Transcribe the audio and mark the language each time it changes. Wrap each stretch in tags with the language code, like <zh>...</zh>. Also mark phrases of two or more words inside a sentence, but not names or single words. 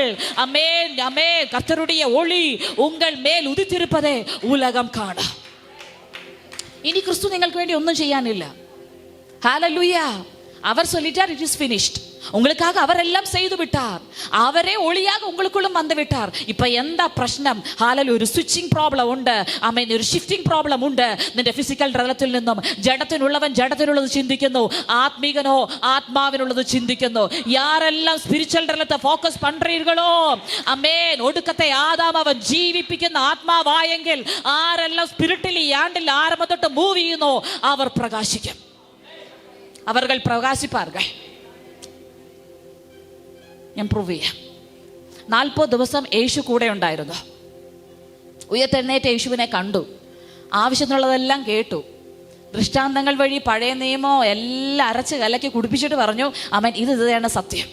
<ta>அமேன், அமேன். கர்த்தருடைய ஒளி உங்கள் மேல் உதித்திருப்பதை உலகம் காணும்.</ta> <ml>இனி கிறிஸ்து നിങ്ങൾക്ക് വേണ്ടി ഒന്നും ചെയ്യാനില്ല. ഹല്ലേലൂയ.</ml> <ta>அவர் சொல்லிட்டார்,</ta> <en>it is finished.</en> <ta>உங்களுக்காக அவர் எல்லாம் செய்து விட்டார். அவரே ஒளியாக உங்களுக்குள்ளும் வந்து விட்டார்.</ta> <ml>இப்ப എന്താ പ്രശ്നം? ഹല്ലേലൂയ. ഒരു</ml> <en>switching problem</en> <ml>ഉണ്ട്. ആമേൻ. ഒരു</ml> <en>shifting problem</en> <ml>ഉണ്ട്. നിന്റെ ഫിസിക്കൽ തലത്തിൽ നിന്നും ജഡത്തിനുള്ളവൻ ജഡത്തിനുള്ളത് ചിന്തിക്കുന്നു, ആത്മീകനോ ആത്മാവിനുള്ളത് ചിന്തിക്കുന്നു.</ml> <ta>யாரெல்லாம் ஸ்பிரிச்சுவல் தலத்தை ஃபோக்கஸ் பண்றீர்களோ, ஆமென்,</ta> <ml>ഒടുക്കത്തെ ആദാം അവൻ ജീവിപ്പിക്കുന്ന ആത്മാവായെങ്കിൽ ആരെല്ലാം സ്പിരിറ്റിൽ ഈ ആണ്ടിൽ ആരംഭം തൊട്ട് മൂവ് ചെയ്യുന്നു, അവർ പ്രകാശിക്കും.</ml> <ta>அவர்கள் பிரகாசிப்பார்கள்.</ta> <ml>ഞാൻ പ്രൂവ് ചെയ്യാം. 40 ദിവസം യേശു കൂടെ ഉണ്ടായിരുന്നു. ഉയർത്തെഴുന്നേറ്റ യേശുവിനെ കണ്ടു, ആവശ്യത്തിനുള്ളതെല്ലാം കേട്ടു, ദൃഷ്ടാന്തങ്ങൾ വഴി പഴയ നിയമം എല്ലാം അരച്ച് കലക്കി കുടിപ്പിച്ചിട്ട് പറഞ്ഞു, ആമേൻ, ഇതാണ് സത്യം.</ml>